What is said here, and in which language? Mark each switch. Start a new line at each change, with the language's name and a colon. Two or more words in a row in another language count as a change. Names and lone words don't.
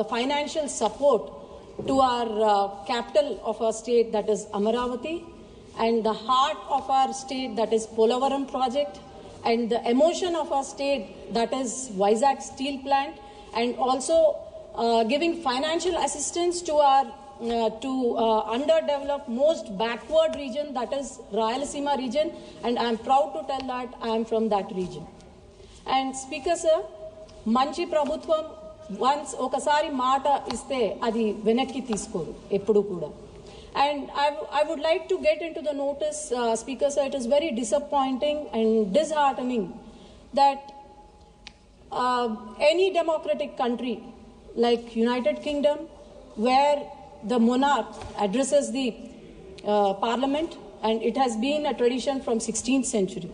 English: financial support to our capital of our state, that is Amaravati, and the heart of our state, that is Polavaram project, and the emotion of our state, that is Vizag steel plant, and also giving financial assistance to our underdeveloped, most backward region, that is Rayalaseema region, and I am proud to tell that I am from that region. And Speaker Sir,
Telugu: మంచి ప్రభుత్వం once ఒకసారి మాట ఇస్తే అది వెనక్కి తీసుకోరు ఎప్పుడూ కూడా.
English: And I would like to get into the notice, Speaker Sir, it is very disappointing and disheartening that any democratic country like United Kingdom, where the monarch addresses the parliament, and it has been a tradition from 16th century.